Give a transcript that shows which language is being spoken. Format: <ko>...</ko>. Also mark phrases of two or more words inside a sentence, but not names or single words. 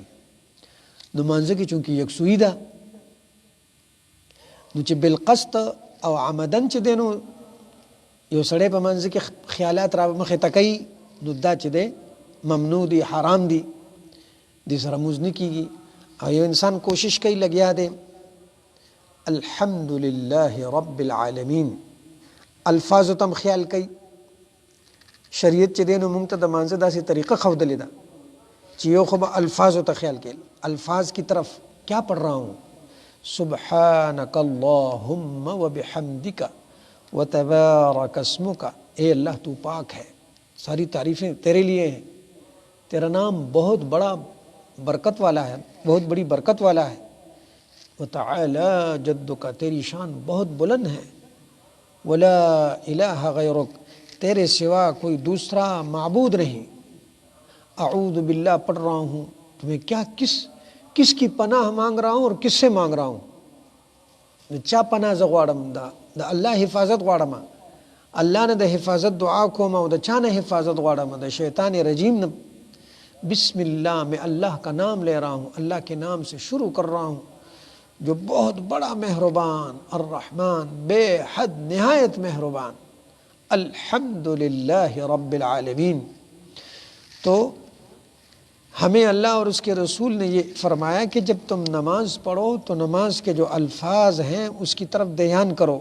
<ps>نو منځ کې چونکې یکسویي ده نو چې بالقصد او عمدن چې دی نو یو سړی په منځ کې خیالات را مخې ته کوي نو دا چې دی ممنوع دی، حرام دی، دې سره مونځ نه کېږي. او یو انسان کوشش کوي لګیا دی</ps> <ar>الحمدللہ رب العالمین،</ar> <ps>الفاظو تم خیال کوي. شریعت چې دی نو مونږ ته د مانځه داسې طریقه ښودلې ده چې یو خو به الفاظو ته خیال کوي،</ps> <ur>الفاظ کی طرف کیا پڑھ رہا ہوں، سبحانک</ur> <ar>اللہم وبحمدک وتبارک اسمک،</ar> <ur>اے اللہ تو پاک ہے، ساری تعریفیں تیرے لیے ہیں، تیرا نام بہت بڑا برکت والا ہے، بہت بڑی برکت والا ہے،</ur> <ar>وتعالی جدک،</ar> <ur>تیری شان بہت بلند ہے،</ur> <ar>ولا الہ غیرک،</ar> <ur>تیرے سوا کوئی دوسرا معبود نہیں،</ur> <ar>اعوذ باللہ</ar> <ur>پڑھ رہا ہوں، تمہیں کیا کس کی پناہ مانگ رہا ہوں اور کس سے مانگ رہا ہوں،</ur> <ps>چا پناہ ز غواړم دا اللہ حفاظت غواړم، اللہ نے دا حفاظت دعا کوم او دا چا نه حفاظت غواړم، دا شیطان رجیم نه.</ps> <ar>بسم اللہ،</ar> <ur>میں اللہ کا نام لے رہا ہوں، اللہ کے نام سے شروع کر رہا ہوں جو بہت بڑا مہربان، الرحمن، بے حد نہایت مہربان،</ur> <ar>الحمدللہ رب العالمین.</ar> <ur>تو ہمیں اللہ اور اس کے رسول نے یہ فرمایا کہ جب تم نماز پڑھو تو نماز کے جو الفاظ ہیں اس کی طرف دھیان کرو.</ur>